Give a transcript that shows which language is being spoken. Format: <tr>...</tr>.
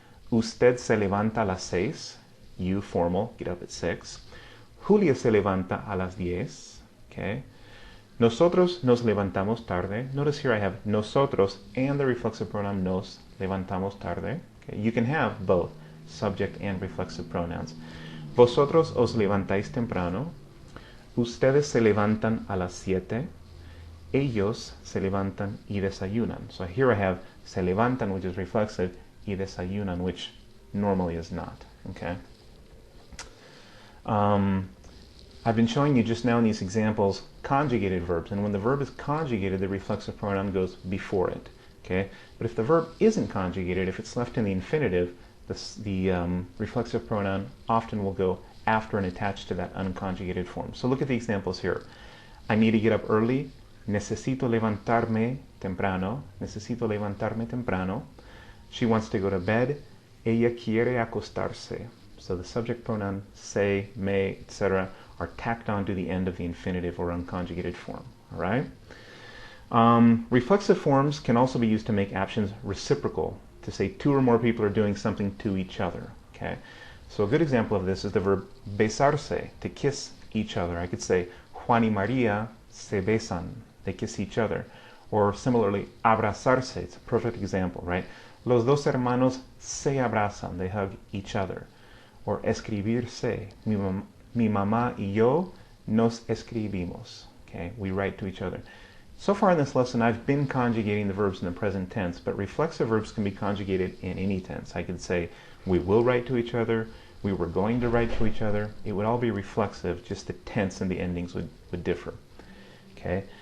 <es>Usted se levanta a las 6,</es> <en>you, formal, get up at 6.</en> <es>Julia se levanta a las 10, okay. Nosotros nos levantamos tarde.</es> <en>Notice here I have nosotros and the reflexive pronoun</en> <es>nos levantamos tarde.</es> <en>Okay. You can have both subject and reflexive pronouns.</en> <es>Vosotros os levantáis temprano. Ustedes se levantan a las 7. Ellos se levantan y desayunan.</es> <en>So here I have</en> <es>se levantan,</es> <en>which is reflexive,</en> <es>y desayunan,</es> <en>which normally is not, okay? I've been showing you just now in these examples conjugated verbs, and when the verb is conjugated, the reflexive pronoun goes before it, okay? But if the verb isn't conjugated, if it's left in the infinitive, the reflexive pronoun often will go after and attached to that unconjugated form. So look at the examples here. I need to get up early.</en> <es>Necesito levantarme temprano. Necesito levantarme temprano.</es> <en>She wants to go to bed.</en> <es>Ella quiere acostarse.</es> <en>So the subject pronoun se, me, etc. are tacked on to the end of the infinitive or unconjugated form. All right? Reflexive forms can also be used to make actions reciprocal, to say two or more people are doing something to each other. Okay? So a good example of this is the verb besarse, to kiss each other. I could say,</en> <es>Juan y María se besan.</es> <en>They kiss each other. Or similarly, abrazarse. It's a perfect example, right?</en> <es>Los dos hermanos se abrazan.</es> <en>They hug each other. Or escribirse.</en> <es>Mi mamá y yo nos escribimos.</es> <en>Okay? We write to each other. So far in this lesson, I've been conjugating the verbs in the present tense, but reflexive verbs can be conjugated in any tense. I could say, we will write to each other, we were going to write to each other. It would all be reflexive, just the tense and the endings would differ. Okay?</en>